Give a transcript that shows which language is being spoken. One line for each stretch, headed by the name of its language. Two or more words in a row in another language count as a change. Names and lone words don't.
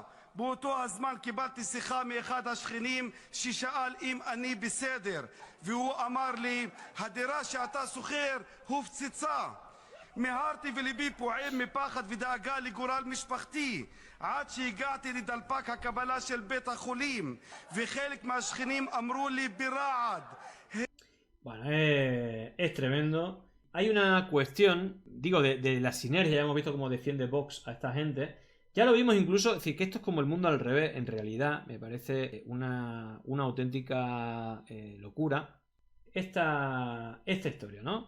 Hebrew: באותו הזמן קיבלתי שיחה מאחד השכנים ששאל אם אני בסדר, והוא אמר לי, הדירה שאתה שוכר הופצצה. מהרתי וליבי פועם מפחד ודאגה לגורל משפחתי, עד שהגעתי לדלפק הקבלה של בית החולים, וחלק מהשכנים אמרו לי ברעד.
Spanish: Bueno, es tremendo. Hay una cuestión, digo, de la sinergia, ya hemos visto cómo defiende Vox a esta gente. Ya lo vimos incluso, es decir, que esto es como el mundo al revés, en realidad, me parece una auténtica locura esta historia, ¿no?